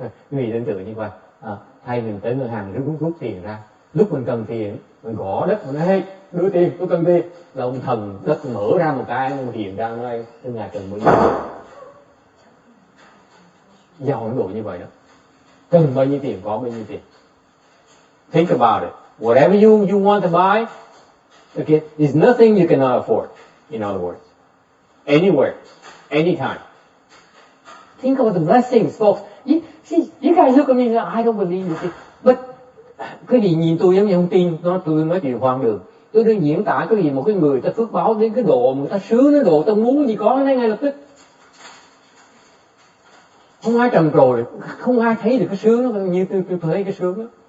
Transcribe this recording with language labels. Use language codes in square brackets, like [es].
[vi] Quý vị tưởng tượng như vậy, thay mình tới ngân hàng rút tiền ra, lúc mình cần tiền mình gõ đất mình nói hey, đưa tiền, tôi cần tiền, là ông thần đất mở ra một cái hiện ra nói cái nhà cần bao nhiêu, giàu Ấn Độ như vậy đó, cần bao nhiêu tiền có bao nhiêu tiền. [en] Think about it. Whatever you want to buy, okay, is nothing you cannot afford. In other words, anywhere, anytime. Think about the blessings, folks. You guys look at me and say, I don't believe this. [vi] But cái gì nhìn tôi giống như không tin, tôi nói chuyện hoang đường. Tôi đang diễn tả cái gì một cái người ta phước báo đến cái độ người ta sướng đến độ ta muốn gì có nó ngay lập tức. Không ai trầm trồ được, không ai thấy được cái sướng đó như tôi thấy cái sướng đó.